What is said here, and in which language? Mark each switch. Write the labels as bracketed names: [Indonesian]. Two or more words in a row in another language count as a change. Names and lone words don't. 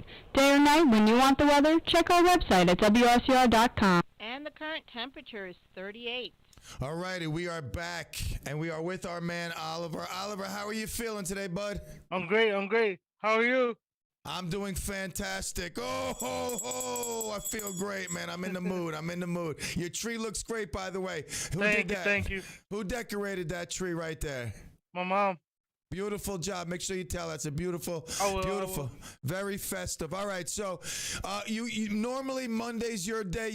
[English] Day or night, when you want the weather, check our website at WRCR.com. And the current temperature is 38. All righty, we are back, and we are with our man, Oliver. Oliver, how are you feeling today, bud? I'm great. How are you? I'm doing fantastic. Oh, ho, ho. I feel great, man. I'm in the mood. Your tree looks great, by the way. Who did that? Thank you. Who decorated that tree right there? My mom. Beautiful job. Make sure you tell that's a beautiful, beautiful, very festive. All right, so you normally Monday's your day.